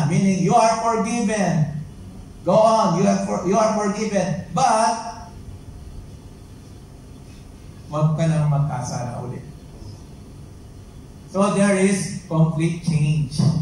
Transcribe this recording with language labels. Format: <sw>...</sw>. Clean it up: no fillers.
<en>Meaning, you are forgiven. Go on, you are forgiven.</en> <tl>But, wag ka nang magkasala ulit.</tl> <en>So, there is complete change.</en>